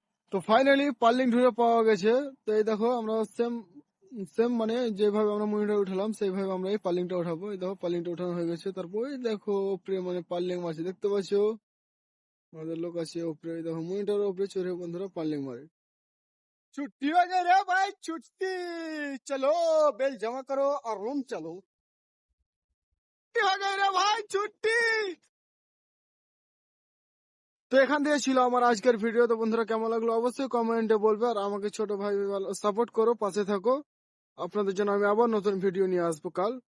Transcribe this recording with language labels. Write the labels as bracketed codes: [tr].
[bn] তো finally purlin ঢুকে পাওয়া গেছে। তো এই দেখো আমরা সেম সেম মানে যেভাবে আমরা মনিটর উঠালাম সেইভাবে আমরা এই পার্লিংটা উঠাবো। এই দেখো পার্লিংটা উঠানো হয়ে গেছে, তারপর এই দেখো উপরে মানে পার্লিং মারছে, দেখতে পাচ্ছ আমাদের লোক আছে উপরে। এই দেখো মনিটরের উপরে চড়ে বন্ধুরা পার্লিং মারে। [hi] छुट्टी हो गई रे भाई, छुट्टी। चलो बेल जमा करो और रूम चलो। छुट्टी हो गई रे भाई, छुट्टी। [bn] তো এখান থেকে ছিল আমার আজকের ভিডিও। তো বন্ধুরা কেমন লাগলো অবশ্যই কমেন্টে বলবে, আর আমাকে ছোট ভাই সাপোর্ট করো, পাশে থাকো। আপনাদের জন্য আমি আবার নতুন ভিডিও নিয়ে আসবো কাল।